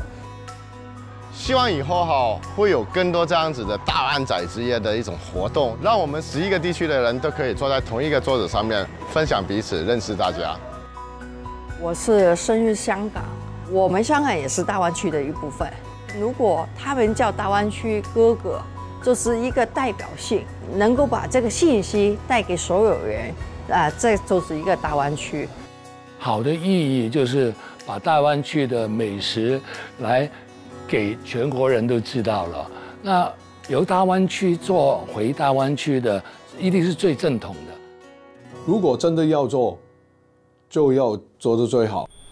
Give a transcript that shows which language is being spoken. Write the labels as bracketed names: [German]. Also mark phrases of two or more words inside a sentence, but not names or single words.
[Chinese] 希望以後會有更多這樣子的大灣仔之夜的一種活動，讓我們11個地區的人都可以坐在同一個桌子上面，分享彼此，認識大家。我是生於香港，我們香港也是大灣區的一部分。如果他們叫大灣區哥哥，就是一個代表性，能夠把這個信息帶給所有人，這就是一個大灣區。好的意義就是把大灣區的美食來给全国人都知道了。那由大湾区做回大湾区的，一定是最正统的。如果真的要做，就要做得最好。